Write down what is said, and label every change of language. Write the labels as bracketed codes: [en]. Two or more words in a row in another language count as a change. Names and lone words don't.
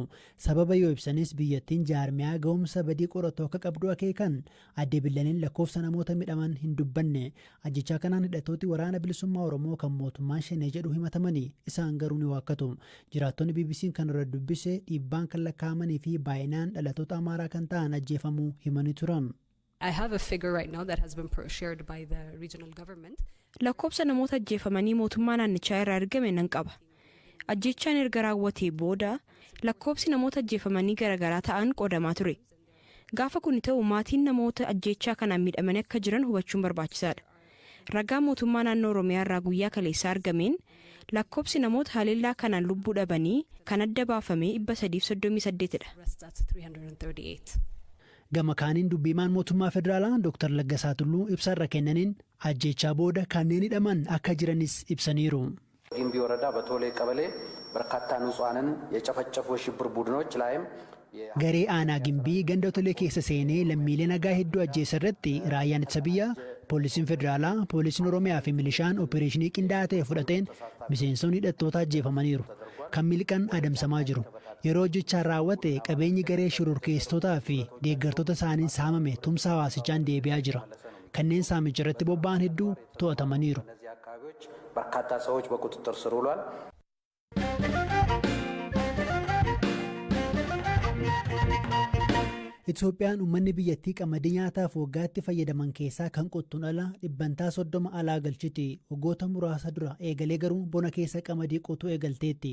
[om] Sababa yoo ibsanis biyyattiin jaarmiyaa ga'umsa badii qoratu akka qabdu akeekan adde Billaneen lakkoofsa namoota midhaman hin dubbanne. Ajjechaa kanaan hidhattooti waraana bilisummaa Oromoo kan mootummaan shanee jedhu himatamanii isaan garuu ni waakkatu. Jiraattonni BBC'n kan irra dubbise dhiibbaan kan lakkaa'amanii fi baay'inaan dhalattoota Amaaraa kan ta'an ajjeefamuu himanii turan. [en] I have a figure right now that has been shared by the regional government. [om] Lakkoofsa namoota ajjeefamanii mootummaa naannichaa irraa argame nan qaba. Ajjechaan erga raawwatee booda lakkoofsi namoota ajjeefamanii garaagaraa ta'an qoodamaa ture. Gaafa kun ta'u maatiin namoota ajjechaa kanaan miidhamanii akka jiran hubachuun barbaachisaadha. Ragaa mootummaa naannoo Oromiyaa irraa guyyaa kaleessaa argameen lakkoofsi namoota haleellaa kanaan lubbuu dhabanii kan adda baafame 338 dha. Gama kaaniin dubbiimaan mootummaa federaalaa Dr. Laggasaa Tulluu ibsarra kennaniin ajjechaa booda kanneen hidhaman akka jiranis ibsaniiru. [am] ጊምቢ ወረዳ በቶሌ ቀበሌ በርካታ ንጹሃንን የጨፈጨፉ የሽብር ቡድኖች ላይም [om] Garee aanaa gimbii ganda tolee keessa seenee lammiilee nagaa hedduu ajjeessa irratti raayyaan ittisa biyyaa, poolisiin federaalaa, poolisiin Oromiyaa fi milishaan opereeshinii qindaa'aa ta'e fudhateen miseensonni hidhattoota ajjeefamaniiru. Kan miliqan adamsamaa jiru. Yeroo hojjechaan raawwate qabeenyi garee shororkeessitootaa fi deeggartoota isaaniin saamame tumsa hawaasichaan deebi'aa jira. Kanneen saamicha irratti bobba'an hedduu to'atamaniiru. [am] በርካታ ሰዎች በቁጥጥር ስር ውሏል። [om] Itoophiyaan uummanni biyyattii qamadii nyaataaf waggaatti fayyadaman keessaa kan qottuun ala 30% alaa galchiti. Waggoota muraasa dura eegalee garuu bona keessa qamadii qotuu eegalteetti.